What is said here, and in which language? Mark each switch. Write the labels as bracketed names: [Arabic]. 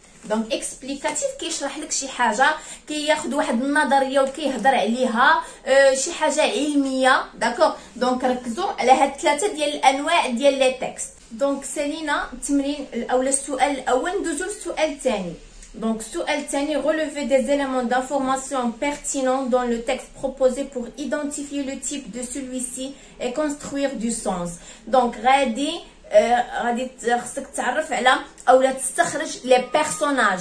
[Arabic] دونك اكسبليكاتيف كيشرح لك شي حاجه، كياخذ واحد النظريه وكيهضر عليها، شي حاجه علميه. داكوغ، دونك ركزوا على هاد 3 ديال الانواع ديال لي تكست. دونك سالينا التمرين اولا السؤال الاول، ندوزو للسؤال الثاني. [French] Donc, [Arabic] السؤال الثاني [French] relever des éléments d'information pertinents dans le texte proposé pour identifier le type de celui-ci et construire du sens. [Arabic] Donc غادي خصك تعرف على اولا تستخرج لي بيرسوناج.